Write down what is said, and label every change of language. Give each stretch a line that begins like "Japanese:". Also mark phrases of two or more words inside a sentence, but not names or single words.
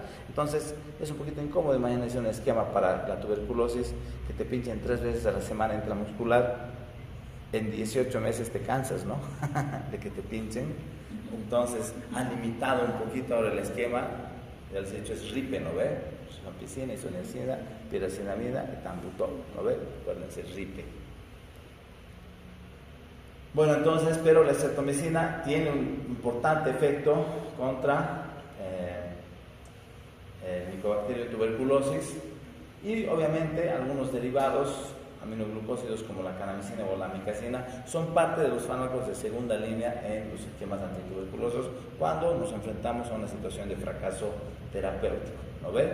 Spanish: Entonces es un poquito incómodo. Imagínense un esquema para la tuberculosis que te pinchen 3 veces a la semana intramuscular. En 18 meses te cansas, ¿no? De que te pinchen. Entonces han limitado un poquito ahora el esquema. Ya les he dicho, es RIPE, ¿no ve? Rifampicina, isoniazida, piracinamida, etambutol, ¿no ve? Acuérdense, RIPE. Bueno, entonces, pero la streptomicina tiene un importante efecto contra el Mycobacterium tuberculosis y obviamente algunos derivados aminoglucósidos como la canamicina o la amicacina son parte de los fármacos de segunda línea en los esquemas antituberculosos cuando nos enfrentamos a una situación de fracaso terapéutico, ¿no ve?